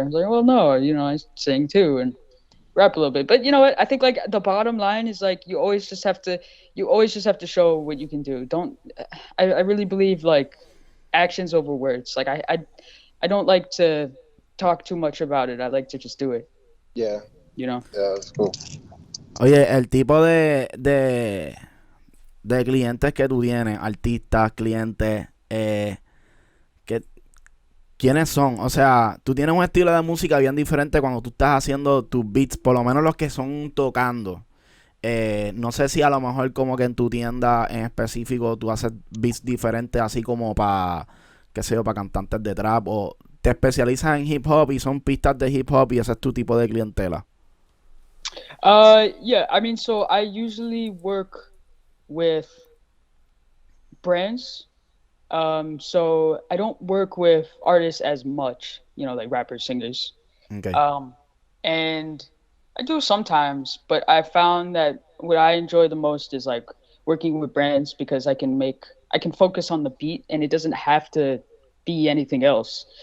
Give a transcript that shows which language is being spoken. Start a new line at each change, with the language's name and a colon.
English: I was like, well, no, you know, I sing too and rap a little bit. But you know what? I think like the bottom line is like you always just have to show what you can do. I really believe like actions over words. Like I don't like to talk too much about it. I like to just do it. Yeah. You know? Yeah, that's cool.
Spanish: Oye, el tipo de clientes que tú tienes, artistas, clientes, ¿quiénes son? O sea, tú tienes un estilo de música bien diferente cuando tú estás haciendo tus beats, por lo menos los que son tocando. No sé si a lo mejor como que en tu tienda en específico tú haces beats diferentes, así como para, qué sé yo, para cantantes de trap, o te especializas en hip hop y son pistas de hip hop y ese es tu tipo de clientela.
English: Yeah, I mean, so I usually work with brands. So I don't work with artists as much, you know, like rappers, singers. Okay. And I do sometimes, but I found that what I enjoy the most is like working with brands because I can focus on the beat and it doesn't have to be anything else.